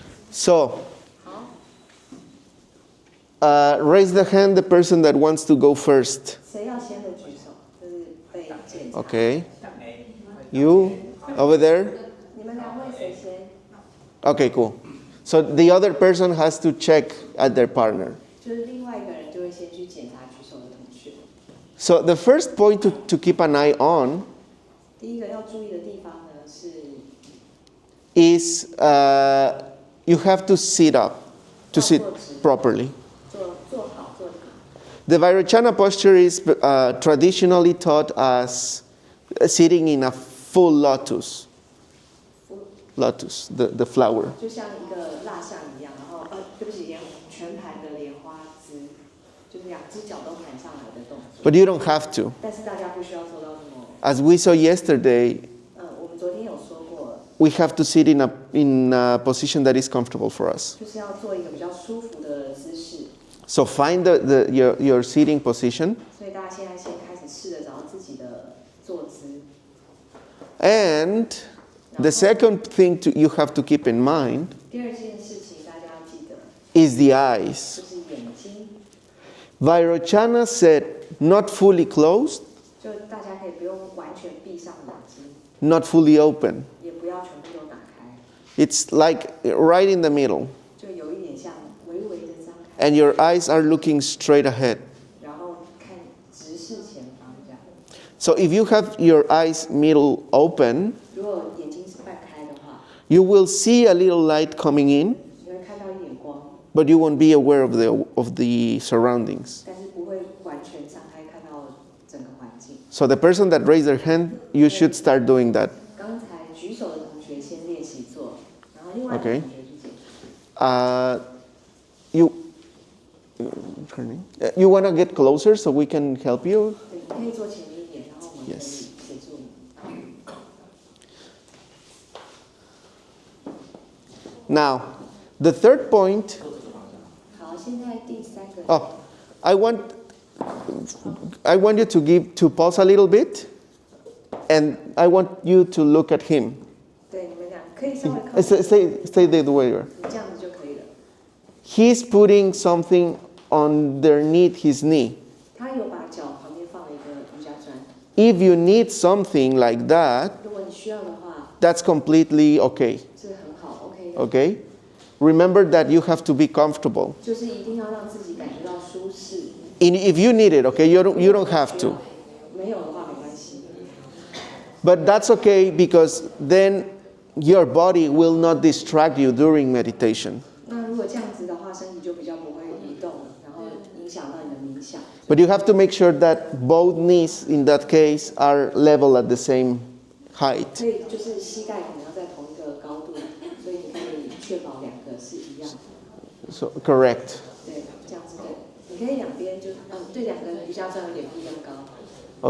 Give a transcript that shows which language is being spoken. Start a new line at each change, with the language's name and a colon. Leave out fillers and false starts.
English: So, raise the hand the person that wants to go first.
Chinese: 谁要先的举手，就是被检查。
English: Okay. You over there?
Chinese: 你们两位谁先？
English: Okay, cool. So the other person has to check at their partner.
Chinese: 就是另外一个人就会先去检查举手的同学。
English: So the first point to keep an eye on
Chinese: 第一个要注意的地方呢是，
English: is you have to sit up, to sit properly.
Chinese: 坐好坐好。
English: The Vairocana posture is traditionally taught as sitting in a full lotus. Lotus, the flower.
Chinese: 就像一个蜡像一样，然后对不起，全盘的莲花姿，就是两只脚都盘上来的动作。
English: But you don't have to.
Chinese: 但是大家不需要做到这么。
English: As we saw yesterday,
Chinese: 我们昨天有说过，
English: we have to sit in a position that is comfortable for us.
Chinese: 就是要做一个比较舒服的姿势。
English: So find your sitting position.
Chinese: 所以大家现在先开始试着找到自己的坐姿。
English: And the second thing you have to keep in mind
Chinese: 第二件事情大家要记得，
English: is the eyes.
Chinese: 就是眼睛，
English: Vairocana said not fully closed,
Chinese: 就大家可以不用完全闭上眼睛，
English: not fully open.
Chinese: 也不要全部都打开，
English: It's like right in the middle.
Chinese: 就有一点像微微的张开，
English: And your eyes are looking straight ahead.
Chinese: 然后看直视前方这样。
English: So if you have your eyes middle open,
Chinese: 如果眼睛是半开的话，
English: you will see a little light coming in,
Chinese: 你会看到一点光，
English: but you won't be aware of the surroundings.
Chinese: 但是不会完全张开看到整个环境。
English: So the person that raised their hand, you should start doing that.
Chinese: 刚才举手的同学先练习做，然后另外一个
English: Okay.
Chinese: 同学去检查。
English: turning. You want to get closer so we can help you?
Chinese: 对，你可以坐前面一点，然后我们可以
English: Yes.
Chinese: 协助你。
English: Now, the third point.
Chinese: 好，现在第三个。
English: Oh, I want you to pause a little bit, and I want you to look at him.
Chinese: 对，你们俩可以稍微靠
English: Stay the way you are.
Chinese: 你这样子就可以了。
English: He's putting something underneath his knee.
Chinese: 他有把脚旁边放了一个瑜伽砖。
English: If you need something like that,
Chinese: 如果你需要的话，
English: that's completely okay.
Chinese: 是很好 ，OK 的。
English: Okay? Remember that you have to be comfortable.
Chinese: 就是一定要让自己感觉到舒适。
English: If you need it, okay, you don't have to.
Chinese: 没有的话没关系。
English: But that's okay because then your body will not distract you during meditation.
Chinese: 那如果这样子的话，身体就比较不会移动，然后影响到你的冥想。
English: But you have to make sure that both knees in that case are level at the same height.
Chinese: 所以就是膝盖可能要在同一个高度，所以你可以确保两个是一样的。
English: So correct.
Chinese: 对，这样子对。你可以两边就对两个瑜伽砖有点不一样高。